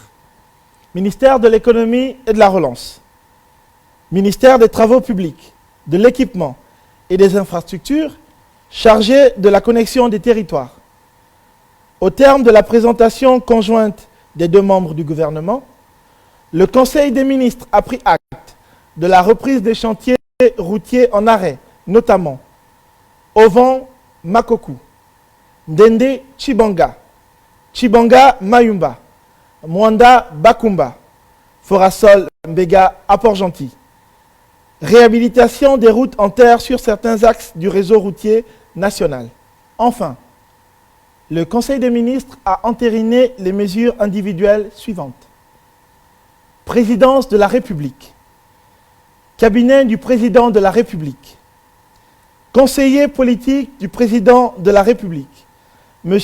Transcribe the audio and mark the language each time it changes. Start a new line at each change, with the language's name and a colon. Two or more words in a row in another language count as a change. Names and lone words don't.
French: Ministère de l'économie et de la relance, ministère des travaux publics, de l'équipement et des infrastructures, chargé de la connexion des territoires. Au terme de la présentation conjointe des deux membres du gouvernement, le Conseil des ministres a pris acte de la reprise des chantiers routiers en arrêt, notamment Ovan-Makokou, Ndende Chibanga, Chibanga-Mayumba, Mwanda-Bakumba, Forasol Mbega à Port-Gentil. Réhabilitation des routes en terre sur certains axes du réseau routier national. Enfin, le Conseil des ministres a entériné les mesures individuelles suivantes. Présidence de la République, cabinet du président de la République, conseiller politique du président de la République, M.